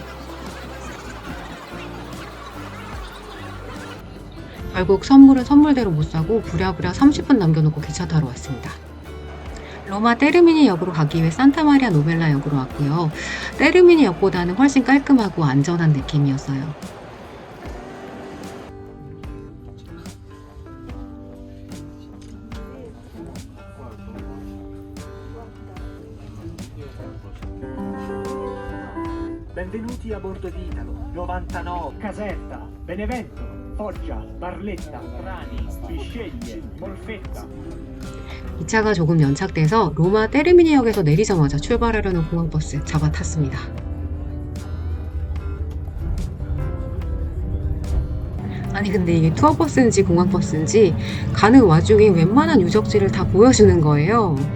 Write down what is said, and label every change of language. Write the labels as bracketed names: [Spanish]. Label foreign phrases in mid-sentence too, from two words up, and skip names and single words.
[Korean] 결국 선물은 선물대로 못 사고 부랴부랴 30분 남겨놓고 기차 타러 왔습니다. 로마 테르미니 역으로 가기 위해 산타마리아 노벨라 역으로 왔고요. 테르미니 역보다는 훨씬 깔끔하고 안전한 느낌이었어요. [Italian] Benvenuti a bordo di Italo 99 Caserta, Benevento, Foggia, Barletta, Trani, Bisceglie, Molfetta. [Korean] 기차가 조금 연착돼서 로마 테르미니역에서 내리자마자 출발하려는 공항버스 잡아 탔습니다. 아니 근데 이게 투어버스인지 공항버스인지 가는 와중에 웬만한 유적지를 다 보여주는 거예요.